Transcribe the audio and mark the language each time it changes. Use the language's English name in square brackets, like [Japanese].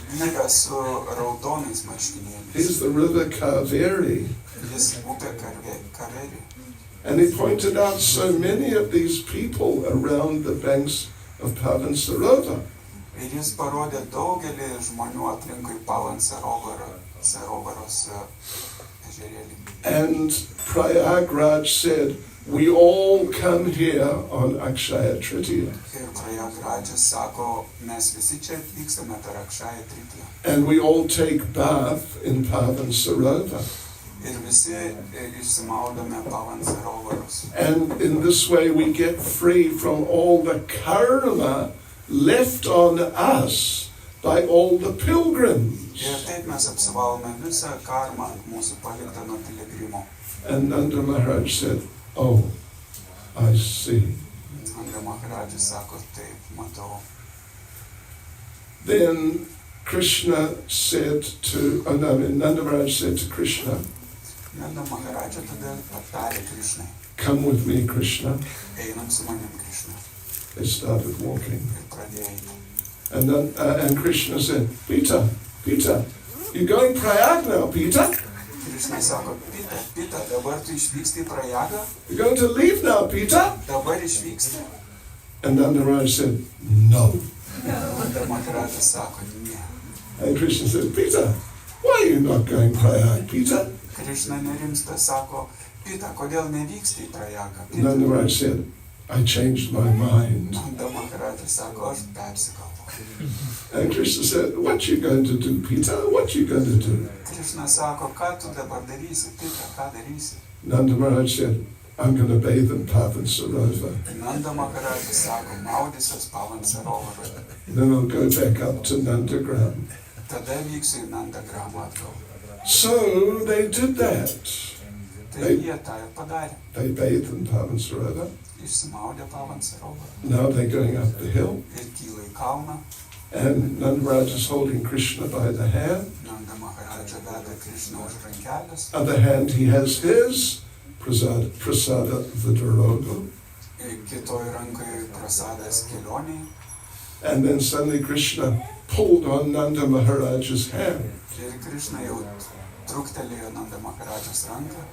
[Lithuanian] vyras su raudonais marškinėliais. [English] He's the river Kaveri. [Lithuanian] Jis upė Kaveri. [English] And he pointed out so many of these people around the banks of Pavan Sarovar. [Lithuanian] Ir jis parodė daugelį žmonių aplinkui Pavan Sarovaros ežerėlį. [English] And Prayagraj said, we all come here on Akshaya Tritiya. [Lithuanian] Ir Prayagrajus sako, mes visi čia atvykstame per Akshaya Tritiją. [English] And we all take bath in Pavan Sarovar. [Lithuanian] Ir visi išsimaudome Pavan Sarovaros. [English] And in this way we get free from all the karma left on us by all the pilgrims. [Lithuanian] Ir taip mes apsivalome visą karmą ant mūsų paliktą nuo piligrimo. [English] And Nanda Maharaj said, oh, I see. [Lithuanian] Nanda Maharaja sako, taip, matau. [English] Then Krishna said to, Nanda Maharaj said to Krishna, [Lithuanian] Nanda Maharaja tada patarė Krishnai, [English] come with me, Krishna. [Lithuanian] einam su manim Krishna. [English] They started walking. [Lithuanian] Ir pradėjo eiti. [English] And Krishna said, Peter, you're going Prayag now, Peter. [Lithuanian] Krishna sako, Pita, dabar tu išvyksti į Prayagą? [English] You're going to leave now, Peter. [Lithuanian] Dabar išvyksti? [English] And Nanda Maharaj said, no. [Lithuanian] Nanda Maharaja sako, ne. [English] And Krishna said, Peter, why are you not going Prayag, Peter? [Lithuanian] Krishna nerimsta sako, Pita, kodėl nevyksti į Prayagą? [English] Nanda Maharaj said, I changed my mind. [Lithuanian] Nanda Maharajas sako, aš persigalvoju. [English] And Krishna said, what you going to do, Peter? What you going to do? [Lithuanian] Krishna sako, ką tu dabar darysi, Pita, ką darysi? [English] Nanda Maharaj said, I'm going to bathe in Pavan Sarovar. [Lithuanian] Nanda Maharajas sako, maudysiuos Pavan Sarovaroje. [English] Then I'll go back up to Nandagram. [Lithuanian] Tada vyksiu į Nandagramą atgal. [English] So they did that. [Lithuanian] Tai jie tą ir padarė. [English] They bathed in Pavan Sarovar. [Lithuanian] Išsimaudė Pavan Sarovarą. [English] Now they're going up the hill. [Lithuanian] Ir kyla į kalną. [English] And Nanda Maharaj is holding Krishna by the hand. [Lithuanian] Nanda Maharaja veda Krishna už rankelės. [English] Other hand, he has his prasada vidarogo. [Lithuanian] Kitoj rankoje prasadas kelioniai. [English] And then suddenly Krishna pulled on Nanda Maharaj's hand. [Lithuanian] Ir Krishna jau truktelėjo Nanda Maharajas ranką.